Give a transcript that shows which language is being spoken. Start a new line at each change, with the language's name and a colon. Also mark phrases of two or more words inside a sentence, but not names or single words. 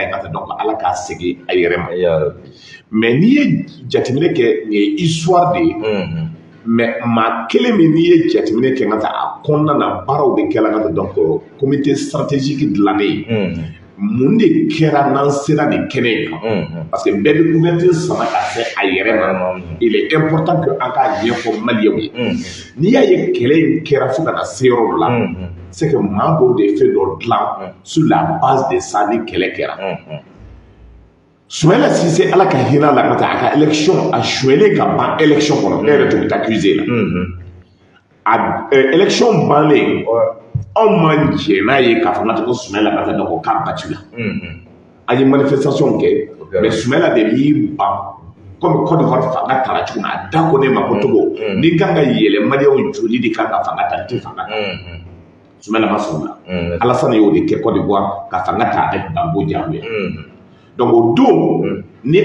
Bambara: ye ka ta donc ala k'a segin a yɛrɛ ma mais n'i ye jateminɛ kɛ nin ye
French: histoire de
Bambara: ye mais maa kelen min n'i ye jateminɛ kɛ ka ta a kɔnɔna na baaraw de kɛla ka ta donc
French: comité stratégique
Bambara: dilannen mun de kɛra n'an sera nin kɛnɛ in kan
French: parce que
Bambara: bɛɛ bɛ couverture sama ka se a yɛrɛ ma
French: il est important que
Bambara: an k'a ɲɛfɔ maliyɛnw ye n'i y'a ye kɛlɛ in kɛra fo ka na se yɔrɔ dɔ la
French: c'est que
Bambara: maa dɔw de ye fɛn dɔ dilan
French: sur la base de ça
Bambara: ni kɛlɛ kɛra Soumaïla Cissé ala ka hinɛ la ka taa a ka élection a suyɛlen ka ban élection kɔnɔ ne yɛrɛ tun bɛ accusé la a élection bannen anw ma jɛ n'a ye k'a fɔ n'a tɛ ko Soumaïla ka taa donc k'a battu la an ye manifestation kɛ mais Soumaïla de b'i ban comme Côte d'Ivoire fanga tara cogo min a da ko ne ma ko togo ni kan ka yɛlɛ maliyɛnw joli de kan ka fanga ta n tɛ fanga ta Soumaïla ma sɔn o la Alassane y'o de kɛ Côte d'Ivoire ka fanga ta avec Gbagbo diyagoya donc o don ni